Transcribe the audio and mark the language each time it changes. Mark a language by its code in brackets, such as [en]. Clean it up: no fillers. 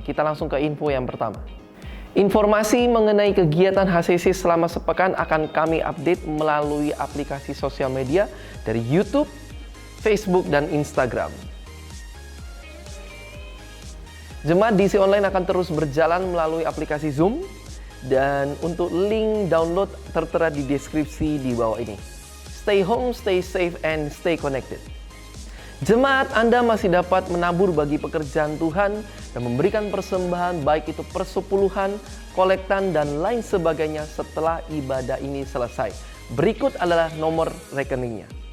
[id] Kita langsung ke info yang pertama. Informasi mengenai kegiatan HCC selama sepekan akan kami update melalui aplikasi sosial media dari YouTube, Facebook, dan Instagram. Jemaat DC Online akan terus berjalan melalui aplikasi Zoom. Dan untuk link download tertera di deskripsi di bawah ini. [en] Stay home, stay safe, and stay connected. [id] Jemaat, Anda masih dapat menabur bagi pekerjaan Tuhan dan memberikan persembahan baik itu persepuluhan, kolektan, dan lain sebagainya setelah ibadah ini selesai. Berikut adalah nomor rekeningnya.